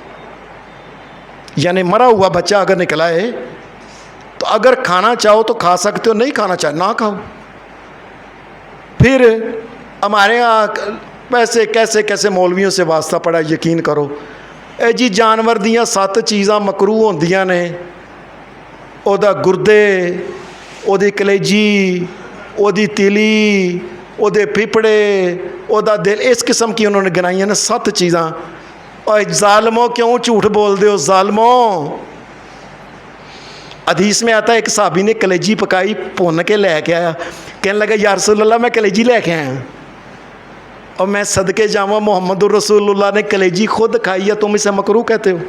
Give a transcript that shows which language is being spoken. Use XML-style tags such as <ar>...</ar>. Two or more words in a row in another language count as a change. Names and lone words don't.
<ur>یعنی مرا ہوا بچہ اگر نکلا ہے تو اگر کھانا چاہو تو کھا سکتے ہو، نہیں کھانا چاہے نہ کھاؤ۔ پھر ہمارے یہاں پیسے کیسے کیسے مولویوں سے واسطہ پڑا، یقین کرو</ur> <pa>اے جی جانور دیاں 7 چیزاں مکروہ ہوندیاں نے، او دا گردے، او دی کلیجی، او دی تیلی، او دے پھپڑے، او دا دل،</pa> <ur>اس قسم کی انہوں نے گنائی ہیں نا</ur> <pa>7 چیزاں۔</pa> <ur>اور ظالموں کیوں جھوٹ بول دے ہو ظالموں؟ حدیث میں آتا ہے ایک صحابی نے کلیجی پکائی، پون کے لے کے آیا، کہنے لگا یا رسول اللہ میں کلیجی لے کے آیا، اور</ur> <pa>میں صدقے جاواں</pa> <ur>محمد الرسول اللہ نے کلیجی خود کھائی ہے، تم اسے مکروہ کہتے ہو؟</ur>